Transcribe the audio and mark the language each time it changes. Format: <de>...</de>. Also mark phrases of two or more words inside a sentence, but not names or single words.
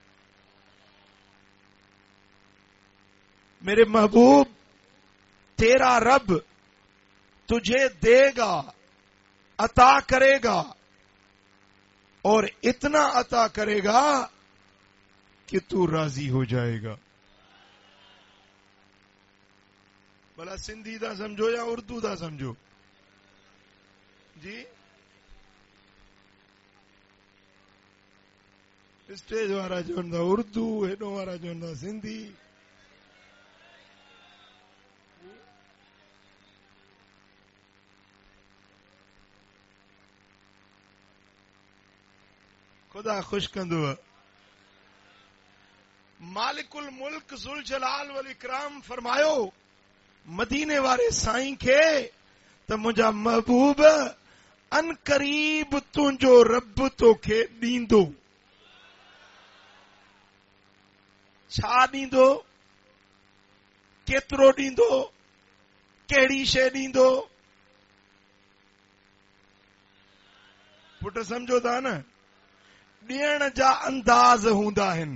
<ur>میرے محبوب تیرا رب تجھے دے گا، عطا کرے گا، اور اتنا عطا کرے گا کہ تو راضی ہو جائے گا.</ur> <sd>بلا سندھی دا سمجھو یا اردو دا سمجھو جی؟ اسٹیج وارا چوندا اردو، ہیڈو وارا چوندا سندھی. خدا خوش کندو.</sd> <ar>مالک الملک ذوالجلال والاکرام</ar> <sd>فرمایو مدینے والے سائیں کے تو مجھا محبوب ان قریب تنجو رب تو کے ڈیندو. چھا ڈیندو؟ کیترو ڈیندو؟ کیڑی شے ڈیندو؟ پٹ سمجھو تھا نا، ڈیئن جا انداز ہوندا ہن.</sd>